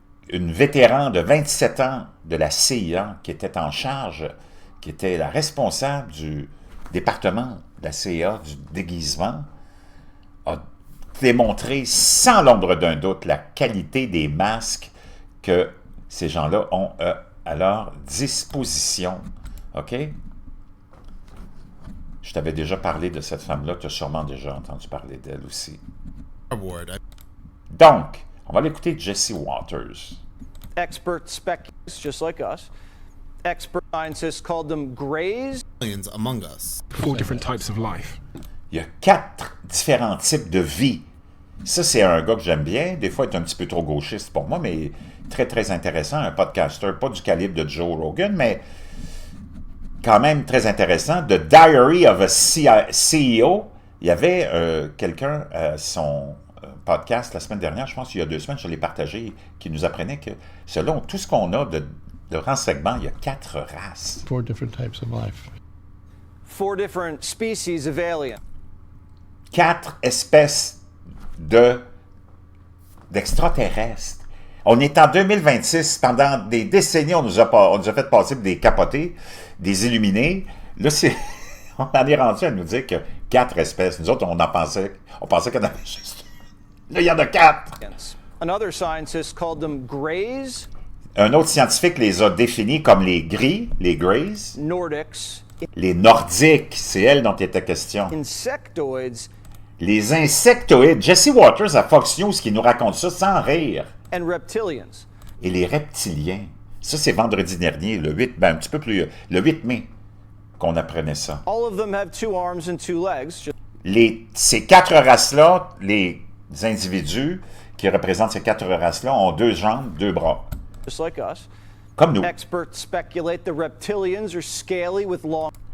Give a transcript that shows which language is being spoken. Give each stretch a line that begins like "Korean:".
French: une vétéran de 27 ans de la CIA qui était en charge, qui était la responsable du département de la CIA du déguisement, a démontré sans l'ombre d'un doute la qualité des masques que ces gens-là ont à leur disposition. OK? Je t'avais déjà parlé de cette femme-là, tu as sûrement déjà entendu parler d'elle aussi. Donc, on va l'écouter Jesse Watters.
English: Expert speculators, just like us. Expert scientists called them grays. Among us. 4 different types of life.
French: Il y a 4 différents types de vie. Ça, c'est un gars que j'aime bien. Des fois, il est un petit peu trop gauchiste pour moi, mais très, très intéressant. Un podcaster, pas du calibre de Joe Rogan, mais quand même très intéressant. The Diary of a CEO. Il y avait quelqu'un à son podcast la semaine dernière, je pense qu'il y a 2 semaines, je l'ai partagé, qui nous apprenait que selon tout ce qu'on a de renseignements, il y a 4 races.
English: 4 different types of life. 4 different species of aliens.
French: 4 espèces d'extraterrestres. On est en 2026. Pendant des décennies, on nous a fait passer pour des capotés, des illuminés. Là, on en est rendu à nous dire que 4 espèces. Nous autres, on pensait qu'il y en avait juste. Là, il y en a 4.
English: Another scientist called them grays.
French: Un autre scientifique les a définis comme les gris, les greys.
English: Nordics.
French: Les nordiques, c'est elle dont il était question.
English: Insectoids.
French: Les insectoïdes. Jesse Watters à Fox News qui nous raconte ça sans rire.
English: And reptilians.
French: Et les reptiliens. Ça, c'est vendredi dernier, le 8, un petit peu plus, le 8 mai, qu'on apprenait ça.
English: All of them have 2 arms and 2 legs.
French: Ces 4 races-là, les individus qui représentent ces 4 races-là, ont 2 jambes, 2 bras.
English: Just like us.
French: Comme nous.
English: Experts speculate the reptilians are scaly with long.